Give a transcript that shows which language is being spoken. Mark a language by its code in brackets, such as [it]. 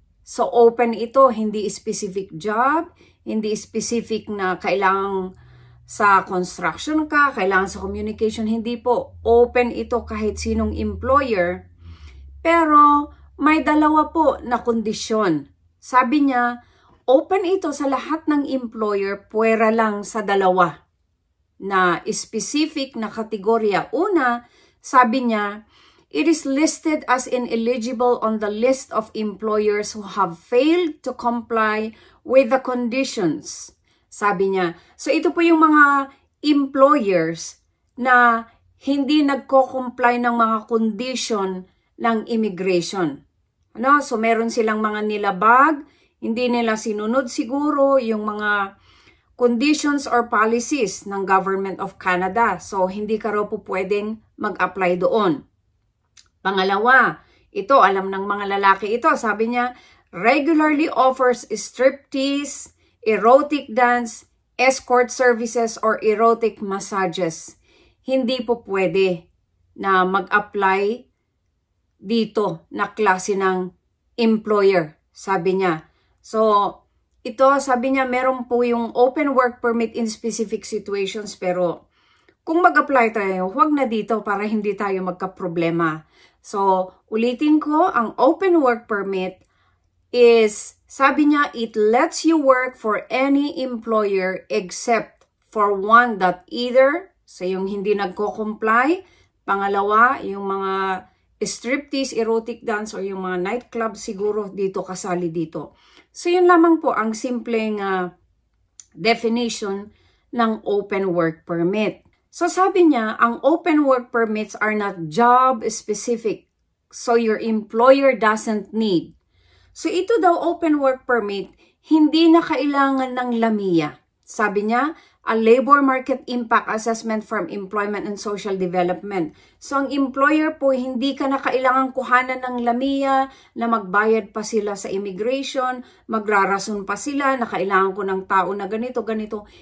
[tl] So open ito, hindi specific job, hindi specific na kailangan sa construction ka, kailangan sa communication, hindi po. Open ito kahit sinong employer. Pero may dalawa po na kondisyon. Sabi niya, open ito sa lahat ng employer, puwera lang sa dalawa na specific na kategorya. Una, sabi niya, [en] it is listed as ineligible on the list of employers who have failed to comply with the conditions. [tl] Sabi niya, so ito po yung mga employers na hindi nagko-comply ng mga condition ng immigration. So meron silang mga nilabag, hindi nila sinunod siguro yung mga conditions or policies ng Government of Canada. So, hindi ka raw po pwedeng mag-apply doon. Pangalawa, ito, alam ng mga lalaki ito. Sabi niya, [en] regularly offers striptease, erotic dance, escort services, or erotic massages. [tl] Hindi po pwede na mag-apply dito na klase ng employer, sabi niya. So, ito, sabi niya, meron po yung open work permit in specific situations, pero kung mag-apply tayo, huwag na dito para hindi tayo magka-problema. So, ulitin ko, ang open work permit is, sabi niya, [en] it lets you work for any employer except for one that either, [tl] so yung hindi nagko-comply, pangalawa, yung mga striptease, erotic dance, or yung mga nightclub siguro dito kasali dito. So, yun lamang po ang simpleng definition ng open work permit. [en] So, [tl] sabi niya, [en] ang open work permits are not job specific. [tl] So, [en] your employer doesn't need. [tl] So, ito daw open work permit, hindi na kailangan ng LAMIA. Sabi niya, [en] a labor market impact assessment from Employment and Social Development. [tl] So, ang employer po, hindi ka na kailangan kuhanan ng LAMIA na magbayad pa sila sa immigration, magrarason pa sila na kailangan ko ng tao na ganito, ganito.